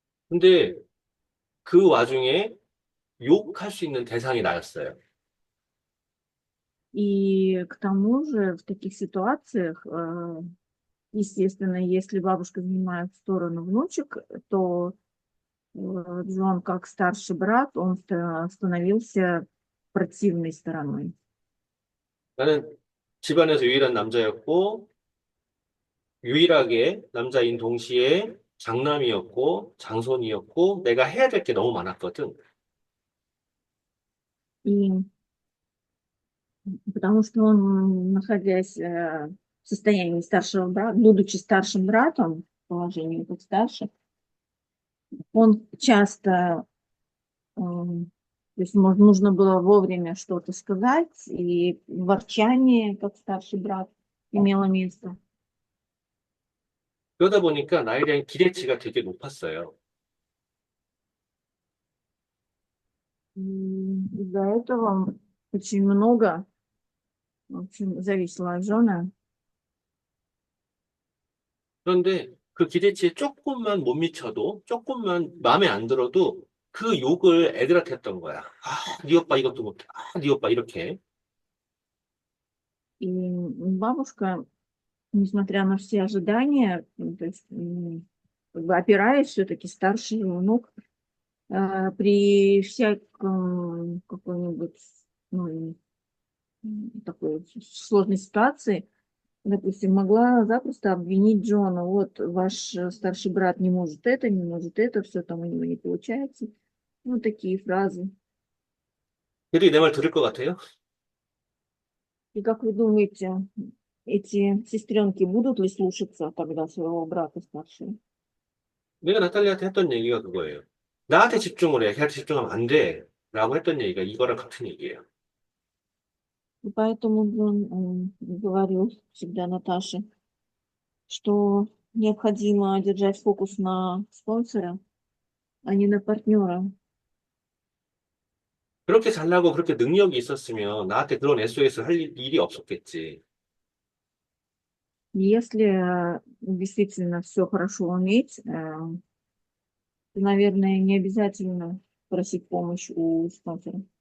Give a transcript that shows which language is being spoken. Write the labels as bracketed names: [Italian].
[Korean] 근데 그 와중에 욕할 수 있는 대상이 나였어요. [Russian] И к тому же в таких ситуациях, естественно, если бабушка занимает сторону внучек, то Джон, как старший брат, он становился противной стороной. [Korean] 나는 집안에서 유일한 남자였고, 유일하게 남자인 동시에 장남이었고, 장손이었고, 내가 해야 될 게 너무 많았거든. [Russian] И потому что он, находясь в состоянии старшего брата, будучи старшим братом, в положении как старший, он часто, то есть нужно было вовремя что-то сказать, и ворчание, как старший брат, имело место. [Korean] 그러다 보니까 나에 대한 기대치가 되게 높았어요. [Russian] И из-за этого очень много, в общем, зависело от Джона. [Korean] 그런데 그 기대치에 조금만 못 미쳐도, 조금만 마음에 안 들어도 그 욕을 애들한테 했던 거야. 네 오빠 이것도 못해. 네 오빠 이렇게. [Russian] И бабушка, несмотря на все ожидания, то есть, как бы опираясь все-таки старший внук, при всяком какой-нибудь, ну, такой сложной ситуации, допустим, могла запросто обвинить Джона. Вот ваш старший брат не может это, все там у него не получается. Ну, такие фразы. [Korean] 걔들이 내 말 들을 것 같아요? [Russian] И как вы думаете, эти сестренки будут ли слушаться тогда своего брата старшего? [Korean] 내가 나탈리아한테 했던 얘기가 그거예요. 나한테 집중을 해. 걔한테 집중하면 안 돼. 라고 했던 얘기가 이거랑 같은 얘기예요. [Russian] И поэтому он говорил всегда Наташе, что необходимо держать фокус на спонсора, а не на партнера. [Korean] 그렇게 잘나고 그렇게 능력이 있었으면 на한테 그런 SOS 할 일이 없었겠지. [Russian] Если действительно все хорошо уметь, то, наверное, не обязательно просить помощь у спонсора.